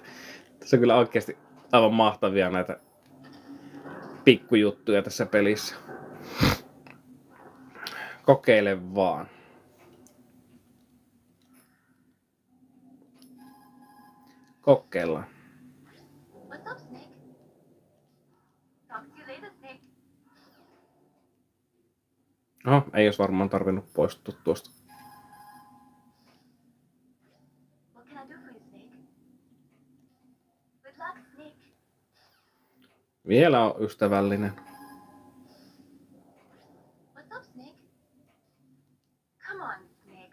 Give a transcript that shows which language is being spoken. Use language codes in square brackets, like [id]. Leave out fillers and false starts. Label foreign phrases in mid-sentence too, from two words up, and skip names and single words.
[fi] Tässä on kyllä oikeasti aivan mahtavia näitä pikkujuttuja tässä pelissä. Kokeile vaan. Kokeillaan. [en] What's up, Snake? Talk to you later, Snake. [fi] Oho, ei olisi varmaan tarvinnut poistua tuosta. [en] What can I do for you, Snake? Good luck, Snake. [fi] Vielä on ystävällinen. [en] What's up, Snake? Come on, Snake.